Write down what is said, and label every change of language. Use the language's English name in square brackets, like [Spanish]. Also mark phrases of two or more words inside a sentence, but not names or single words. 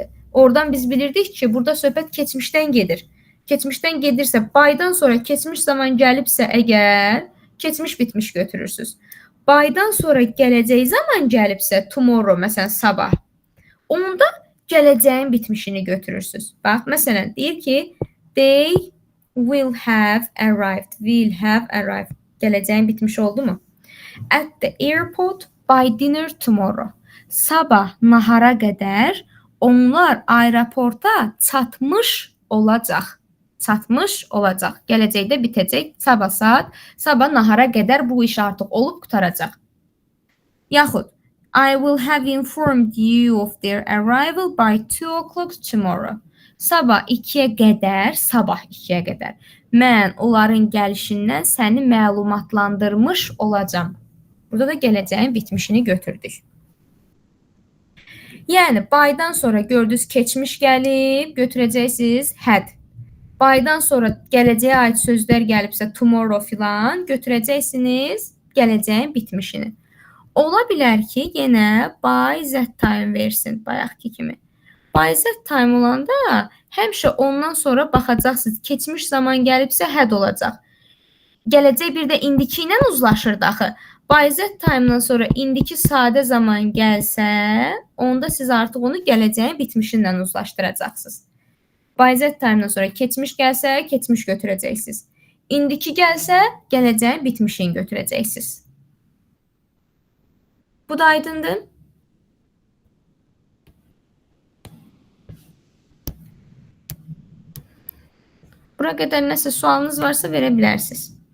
[Azerbaijani] Oradan biz bilirdik ki, burada söhbət keçmişdən gedir. Keçmişdən gedirsə, by'dan sonra keçmiş zaman gəlibsə əgər, keçmiş bitmiş götürürsünüz. By'dan sonra gələcək zaman gəlibsə, tomorrow, məsələn, sabah, onda gələcəyin bitmişini götürürsünüz. Bax, məsələn, deyir ki, [English] they will have arrived. Will have arrived. [Azerbaijani] Gələcəyin bitmiş oldu mu? [English] At the airport by dinner tomorrow. [Azerbaijani] Sabah nahara qədər onlar aeroporta çatmış olacaq. Çatmış olacaq. Gələcəkdə bitəcək. Sabah saat, sabah nahara qədər bu iş artıq olub qutaracaq. [English] Yaxud I will have informed you of their arrival by 2 o'clock tomorrow. [Azerbaijani] Sabah 2-yə qədər, mən onların gəlişindən səni məlumatlandırmış olacam. Burada da gələcəyin bitmişini götürdük. Yəni, by'dan sonra gördünüz keçmiş gəlib, götürəcəksiniz had. By'dan sonra gələcəyə aid sözlər gəlibsə tomorrow filan, götürəcəksiniz gələcəyin bitmişini. Ola bilər ki, yenə [English] by that time [Azerbaijani] versin, bayaqki kimi. [English] By that time [Azerbaijani] olanda həmişə ondan sonra baxacaqsınız. Keçmiş zaman gəlibsə had olacaq. Gələcək bir də indiki ilə uzlaşır daxı. [English] By that time- [Azerbaijani] dan sonra indiki sadə zaman gəlsə, onda siz artıq onu gələcəyin bitmişindən uzlaşdıracaqsınız. [English] By that time- [Azerbaijani] dan sonra keçmiş gəlsə, keçmiş götürəcəksiniz. İndiki gəlsə, gələcəyin bitmişini götürəcəksiniz. Bu da aydındır. Bura qədər nəsə sualınız varsa verə bilərsiniz.